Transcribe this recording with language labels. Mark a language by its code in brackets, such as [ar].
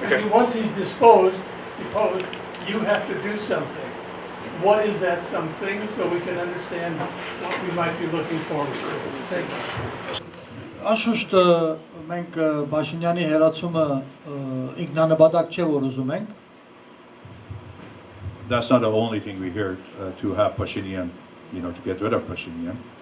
[en] Once he's deposed, you have to do something. What is that something so we can understand what we might be looking forward to? Thank you. [hy] Անշուշտ մենք Փաշինյանի հերացումը ինքնանպատակ չէ որ ուզում ենք։ [en] That's not the only thing we hear to have Pashinyan, to get rid of Pashinyan.